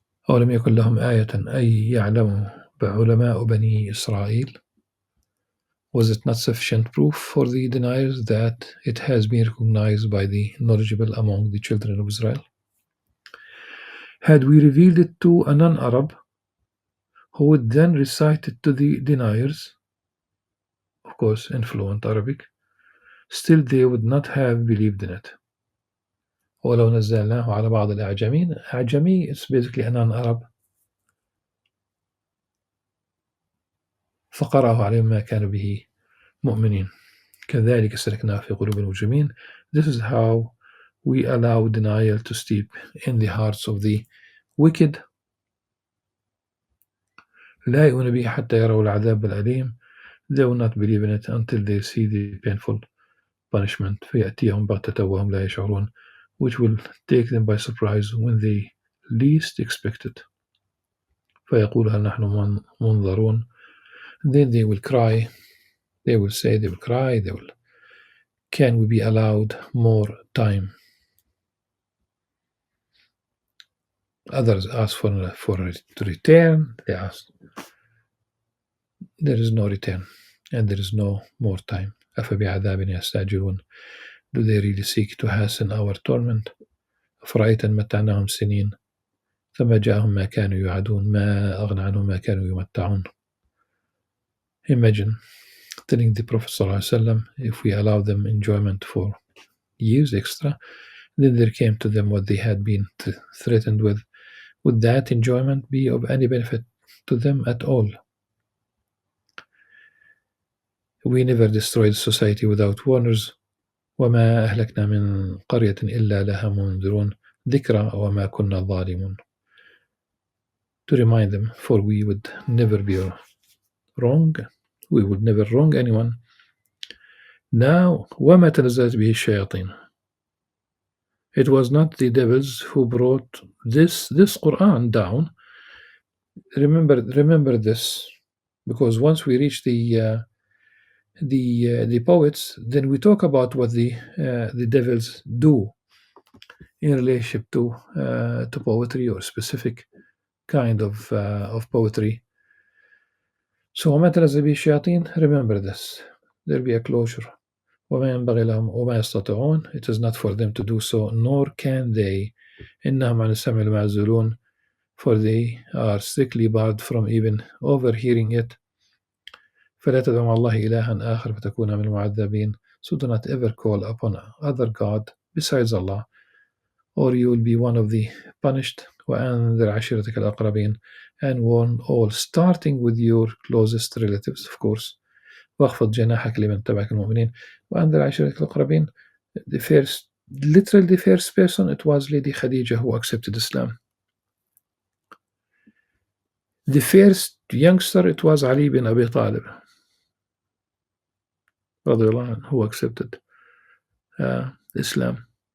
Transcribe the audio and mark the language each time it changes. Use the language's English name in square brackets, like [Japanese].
[Arabic] أولم يكن لهم آية أن يعلموا علماء بني إسرائيل? [English] Was it not sufficient proof for the deniers that it has been recognized by the knowledgeable among the children of Israel? Had we revealed it to a non-Arab, who would then recite it to the deniers, of course in fluent Arabic, still they would not have believed in it. [Arabic] ولو نزلناه على بعض الأعجمين. [English] Ajami is basically a non-Arab. [Arabic] فقرأه عليهم ما كانوا به مؤمنين. كذلك سلكناه في قلوب المجرمين. [English] This is how we allow denial to steep in the hearts of the wicked. [Arabic] لا يؤمن به حتى يروا العذاب الأليم. [English] They will not believe in it until they see the painful punishment. [Arabic] فيأتيهم بغتة وهم لا يشعرون, [English] which will take them by surprise when they least expect it. [Arabic] فيقول هل نحن منظرون. [English] Then they will cry. They will say, they will cry, they will, can we be allowed more time? Others ask for to return. They ask. There is no return, and there is no more time. [Arabic] أفبعذابنا يستعجلون. [English] Do they really seek to hasten our torment? [Arabic] أفرأيت إن متعناهم سنين ثم جاءهم ما كانوا يوعدون ما أغنى عنهم ما كانوا يمتعون. [English] Imagine telling the Prophet ﷺ, if we allow them enjoyment for years extra, then there came to them what they had been threatened with. Would that enjoyment be of any benefit to them at all? We never destroyed society without warners. [Arabic] وما أهلكنا من قرية إلا لها منذرون ذكرى وما كنا ظالمون. [English] To remind them, for we would never be wrong. We would never wrong anyone. [Arabic] Now, وما تنزلت به الشياطين. [English] It was not the devils who brought this Qur'an down. Remember this, because once we reach the poets, then we talk about what the devils do in relationship to poetry or specific kind of poetry. [Arabic] So وما تنزل به الشياطين, [English] remember this. There'll be a closure. [Arabic] وما ينبغي لهم وما يستطيعون. [English] It is not for them to do so, nor can they. [Arabic] إنهم عن السمع لمعزولون, [English] for they are strictly barred from even overhearing it. [Arabic] فلا تدع مع الله إلها آخر فتكون من المعذبين. [English] So do not ever call upon other God besides Allah, or you will be one of the punished. [Arabic] وأنذر عشيرتك الأقربين, [English] and warn all, starting with your closest relatives, of course. [Arabic] واخفض جناحك لمن تبعك المؤمنين. وأنذر عشيرتك الأقربين. [English] Literally the first person, it was Lady Khadija who accepted Islam. The first youngster, it was Ali bin Abi Talib who accepted Islam.